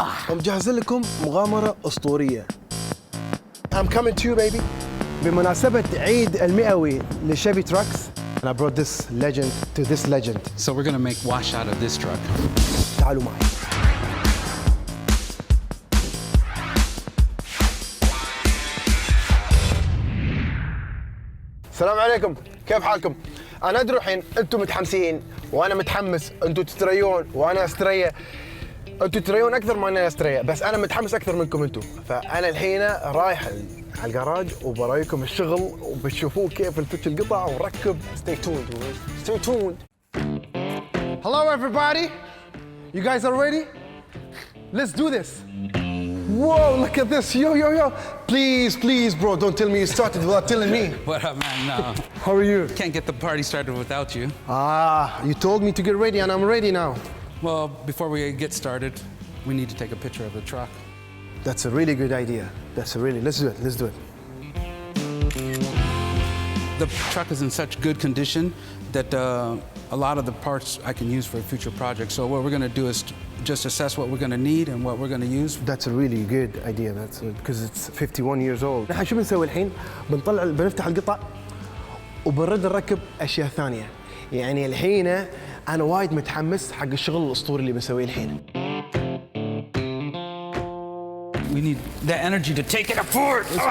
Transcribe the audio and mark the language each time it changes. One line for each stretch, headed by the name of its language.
Arabic: مجهز لكم مغامرة أسطورية.
English: I'm coming to you baby.
Arabic: بمناسبة عيد المئوي لشيفي تراكس.
English: And I brought this legend to this legend. So we're gonna make wash out of this truck.
Arabic: تعالوا معي. السلام عليكم، كيف حالكم؟ أنا أدري الحين أنتم متحمسين وأنا متحمس، أنتم تستريون وأنا أستريا، أنتم تستريون أكثر ما أنا أستريا، بس أنا متحمس أكثر منكم أنتم، فأنا الحين رايح على الجراج وبرايكم الشغل وبتشوفون كيف نفك القطع ونركب.
English: Stay tuned, stay tuned. Hello everybody, you guys are ready? Let's do this. Whoa, look at this, yo. Please, bro, don't tell me you started without telling me. What up, man? No. How are you? Can't get the party started without you. You told me to get ready and I'm ready now. Well, before we get started, we need to take a picture of the truck. That's a really good idea. Let's do it. The truck is in such good condition that a lot of the parts I can use for a future project. So what we're gonna do is just assess what we're gonna need and what we're gonna use. That's a really good idea. That's because it's 51 years old.
Arabic: نحن شو بنسوي الحين؟ بنفتح القطع وبنرد نركب أشياء ثانية. يعني الحين أنا وايد متحمس حق الشغل الأسطوري اللي بنسويه الحين.
English: We need that energy to take it apart.